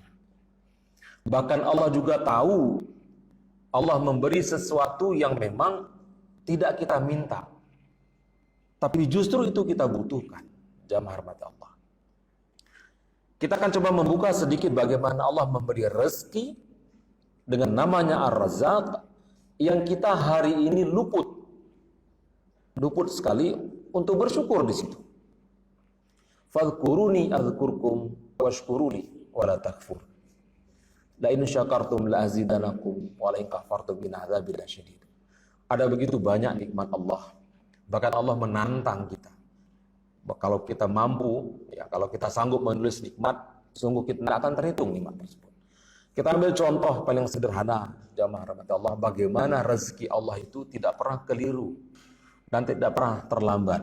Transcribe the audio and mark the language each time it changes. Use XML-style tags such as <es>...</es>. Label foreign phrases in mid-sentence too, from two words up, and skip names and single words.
<id>Bahkan Allah juga tahu, Allah memberi sesuatu yang memang tidak kita minta, tapi justru itu kita butuhkan. Jamaah rahmat Allah. Kita akan coba membuka sedikit bagaimana Allah memberi rezeki dengan namanya Ar-Razzaq yang kita hari ini luput sekali untuk bersyukur di situ.</id> <ar>فاذكروني أذكركم واشكروا لي ولا تكفر. لئن شكرتم لأزيدنكم ولئن كفرتم من عذاب الشديد.</ar> <id>Ada begitu banyak nikmat Allah. Bahkan Allah menantang kita. Kalau kita mampu, ya kalau kita sanggup menulis nikmat, sungguh kita tidak akan terhitung nikmat tersebut. Kita ambil contoh paling sederhana, jamaah rahmat Allah, bagaimana rezeki Allah itu tidak pernah keliru dan tidak pernah terlambat.</id>